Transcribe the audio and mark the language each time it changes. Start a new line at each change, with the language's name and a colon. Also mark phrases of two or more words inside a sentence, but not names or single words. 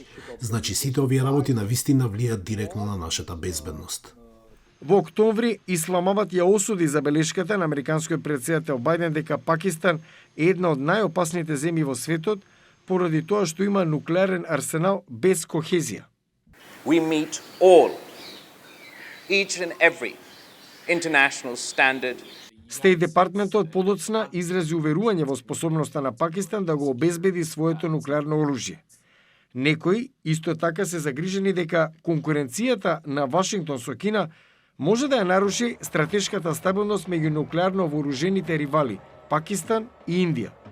Macedonian: Значи сите овие работи на вистина влијаат директно на нашата безбедност. Во октомври Исламабад ја осуди забелешката на американскиот претседател Бајден дека Пакистан е една од најопасните земји во светот поради тоа што има нуклеарен арсенал без кохезија.
English: We meet all, each and every international standard.
Macedonian: Стејт департментот подоцна изрази уверување во способноста на Пакистан да го обезбеди своето нуклеарно оружје. Некои исто така се загрижени дека конкуренцијата на Вашингтон со Кина може да ја наруши стратешката стабилност меѓу нуклеарно вооружените ривали Пакистан и Индија.